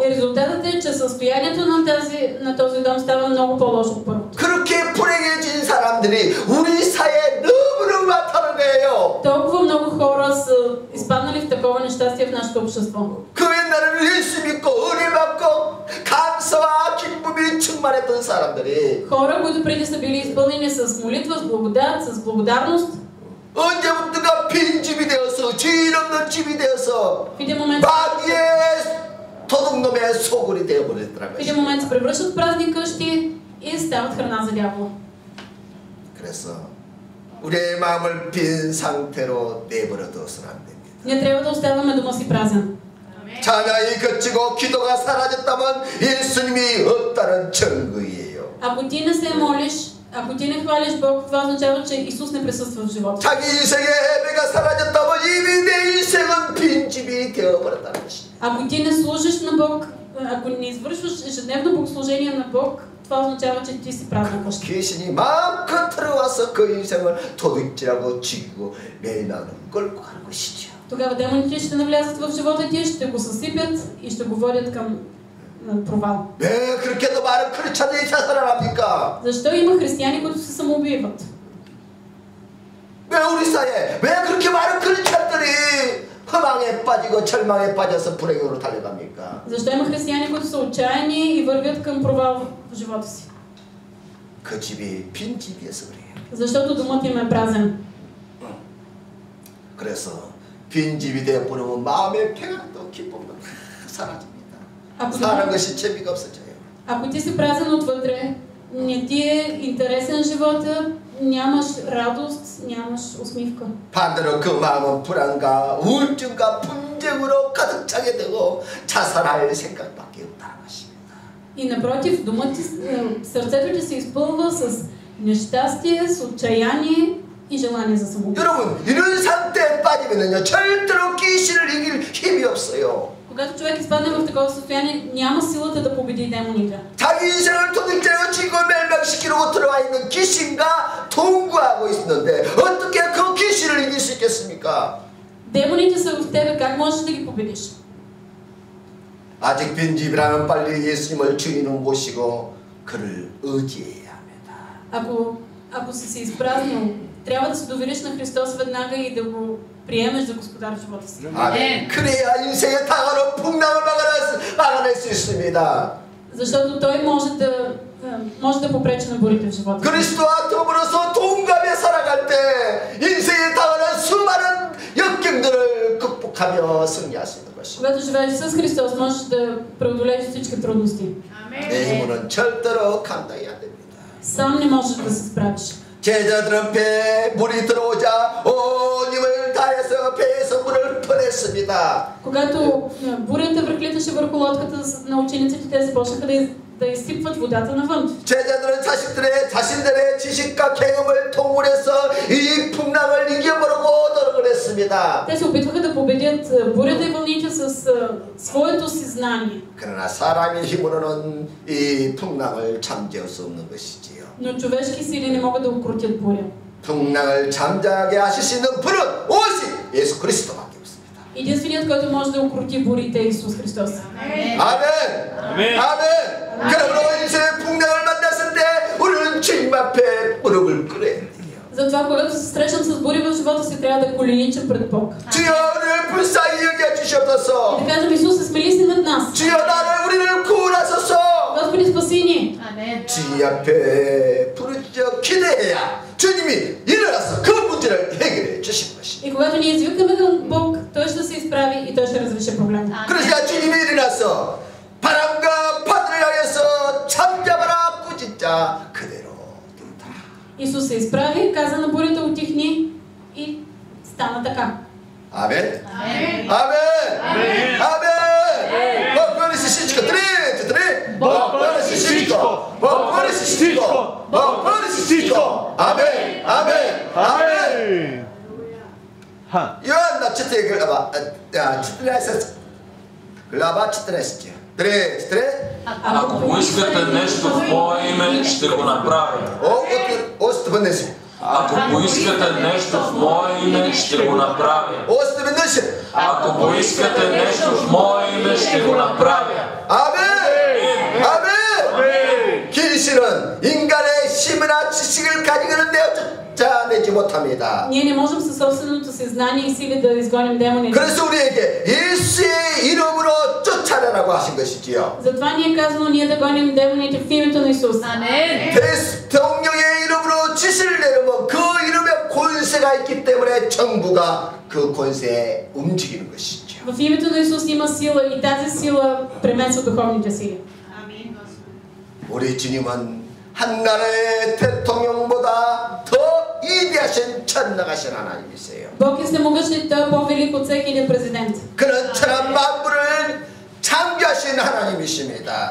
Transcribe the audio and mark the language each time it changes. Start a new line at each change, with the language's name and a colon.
Bulgarian: И резултатът е, че състоянието на този дом става много по-лошо от първото.
Korean: 그렇게 불행해진 사람들이 우리 사회에 너무너무 많다는 거예요.
Bulgarian: Толкова много хора са изпаднали в такова нещастие в нашето общество.
Korean: 그 옛날에는 예수 믿고 은혜 받고 감사와 기쁨이 충만했던 사람들이
Bulgarian: Хора, които преди са били изпълнени с молитва, с благодат, с благодарност,
Korean: 언제부터가 빈집이 되어서 주인 없는 집이 되어서
Bulgarian: в един момент
Korean: 마귀의 도둑놈의 소굴이 되어버렸더라고요.
Bulgarian: в един момент се превръщат в празни къщи и стават храна за дявола.
Korean: 그래서 우리의 마음을 빈 상태로 내버려둬서는 안 됩니다.
Bulgarian: Ние трябва да оставяме дома си празен.
Korean: 찬양이 그치고 기도가 사라졌다면 예수님이 없다는 증거예요.
Bulgarian: Ако ти не се молиш, Ако ти не хвалиш Бог, това означава, че Исус не присъства в живота.
Korean: 자기 인생의 예배가 사라졌다면 이미 내 인생은 빈집이 되어버렸다는 것입니다.
Bulgarian: Ако ти не служиш на Бог, ако не извършваш ежедневно богослужение на Бог, това означава, че ти си празна къща.
Korean: 귀신이 마음껏 들어와서 그 인생을 도둑질하고 죽이고 멸망을 끌고 가는 것이죠.
Bulgarian: Тогава демоните ще навлязат в живота ти, ще го съсипят и ще го водят към провал.
Korean: 왜 그렇게도 많은 크리스찬들이 자살을 합니까?
Bulgarian: Защо има християни, които се самоубиват?
Korean: 왜 우리 사회에 왜 그렇게 많은 크리스찬들이 허망에 빠지고 절망에 빠져서 불행으로 달려갑니까?
Bulgarian: Защо има християни, които са отчаяни и вървят към провал в живота си?
Korean: 그 집이 빈 집이어서 그래요.
Bulgarian: Защото домът им е празен.
Korean: 그래서 빈 집이 되어버리면 마음의 평안도 기쁨도 사라집니다. 사는 것이 재미가 없어져요.
Bulgarian: Ако ти си празен отвътре, не ти е интересен живота, нямаш радост, нямаш усмивка.
Korean: 반대로 그 마음은 불안과 우울증과 분쟁으로 가득 차게 되고 자살할 생각밖에 없다는 것입니다.
Bulgarian: И напротив, сърцето ти се изпълва с нещастие, с отчаяние и желание за самоубийство.
Korean: 여러분, 이런 상태에 빠지면요 절대로 귀신을 이길 힘이 없어요.
Bulgarian: Когато човек изпадне в такова състояние, няма силата да победи демоните.
Korean: 자기 인생을 도둑질하고 죽이고 멸망시키려고 들어와 있는 귀신과 동거하고 있는데 어떻게 그 귀신을 이길 수 있겠습니까?
Bulgarian: Демоните са в тебе, как можеш да ги победиш?
Korean: 아직 빈집이라면 빨리 예수님을 주인으로 모시고 그를 의지해야 합니다.
Bulgarian: Ако си изпразнил, трябва да се довериш на Христос веднага и да го приемеш за Господар в живота си.
Korean: 아멘. 그래야 인생의 다가오는 풍랑을 막아낼 수 있습니다.
Bulgarian: Защото Той може да попречи на бурите в живота.
Korean: 그리스도와 더불어서 동감에 살아갈 때 인생에 당하는 수많은 역경들을 극복하며 승리할 수 있는 것입니다.
Bulgarian: Когато живееш с Христос, можеш да преодолееш всички трудности.
Korean: 내 힘으로는 절대로 감당이 안 됩니다.
Bulgarian: Сам не можеш да се справиш.
Korean: 제자들은 배에 물이 들어오자 온 힘을 다해서 배에서 물을 퍼냈습니다.
Bulgarian: Когато бурята връхлиташе върху лодката на учениците, те започнаха да изсипват водата навън.
Korean: 제자들은 자신들의 지식과 경험을 통솔해서 이 풍랑을 이겨보려고 노력을 했습니다.
Bulgarian: Те се опитваха да победят бурята и вълните с своето си знание.
Korean: 그러나 사람의 힘으로는 이 풍랑을 잠재울 수 없는 것이지요.
Bulgarian: Но човешки сили не могат да укротят буря.
Korean: 풍랑을 잠잠하게 하실 수 있는 분은 오직 예수 그리스도밖에 없습니다.
Bulgarian: Единственият, който може да укроти бурите, е Исус Христос.
Korean: 아멘. 아멘. 그러므로 인생의 풍랑을 만났을 때 우리는 주님 앞에 무릎을 꿇어야 돼요.
Bulgarian: Затова, когато се срещам с бури в живота си, трябва да коленичам пред Бог.
Korean: 주여 우리를 불쌍히 여겨 주시옵소서.
Bulgarian: И да кажем: Исус, смили се над нас.
Korean: 주여 우리를 구원하소서.
Bulgarian: Господи, спаси ни.
Korean: 주님 앞에 부르짖어 기대해야 주님이 일어나서 그 문제를 해결해 주시는 것입니다.
Bulgarian: И когато ние извикаме към Бог, Той ще се изправи и Той ще разреши проблема.
Korean: 그러니까 주님이 일어나서 바람과 바다를 향해서 잠잠하라 꾸짖자 그대로 둔다.
Bulgarian: Исус се изправи, каза на бурята: утихни, и стана така.
Korean: 아멘. 아멘. 아멘. 아멘. 버퍼리스 시치고 드레. 버퍼리스 시치고. 버퍼리스 시치고. 버퍼리스 시치고. 아멘. 아멘. 아멘. 요한 납치때 글라바 читалеса.
Bulgarian: Глава 14. Дре. Ако поискате нещо в мое име, ще го направя. Още веднъж. Ако поискате нещо в мое име, ще го направя. Още веднъж. Ако поискате нещо в мое име, ще го направя.
Korean: 아멘. 아멘. 귀신은 인간의 힘이나 지식을 가지고는 쫓아내지 못합니다.
Bulgarian: Ние не можем със собственото си знание и сили да изгоним демоните.
Korean: 그래서 우리에게 예수의 이름으로 쫓아내라고 하신 것이지요.
Bulgarian: Затова ни е казано ние да гоним демоните в името на Исус.
Korean: 아멘. 대통령의 이름으로 지시를 내리면 그 이름에 권세가 있기 때문에 정부가 그 권세에 움직이는 것이죠.
Bulgarian: В името на Исус има сила и тази сила премесва духовните сили.
Korean: 우리 주님은 한 나라의 대통령보다 더 위대하신 전능하신 하나님이세요.
Bulgarian: Бог е всемогъщ и Той е по-велик от всеки един президент.
Korean: 그는 천한 만물을 창조하신 하나님이십니다.